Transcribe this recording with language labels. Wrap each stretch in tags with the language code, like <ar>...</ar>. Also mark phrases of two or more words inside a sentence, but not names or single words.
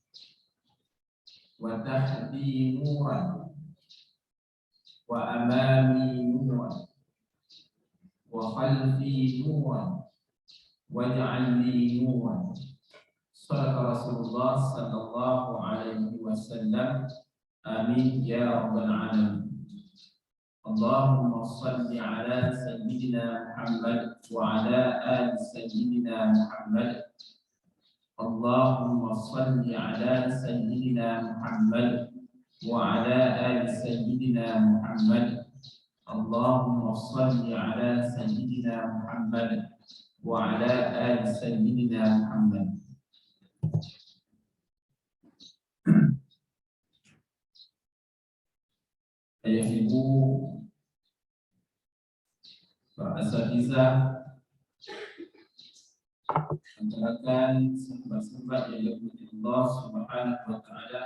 <ar>وتحتي نورا وأمامي نورا وخلفي نورا واجعل لي نورا. صدق رسول الله صلى الله عليه وسلم. آمين يا رب العالمين. اللهم صل على سيدنا محمد وعلى آل سيدنا محمد. اللهم صل على سيدنا محمد وعلى آل سيدنا محمد. اللهم صل على سيدنا محمد وعلى آل سيدنا محمد.</ar> <id>Ayah ibu, para asatizah, rekan-rekan, sahabat-sahabat yang dimuliakan Allah</id> <ar>Subhanahu wa taala.</ar>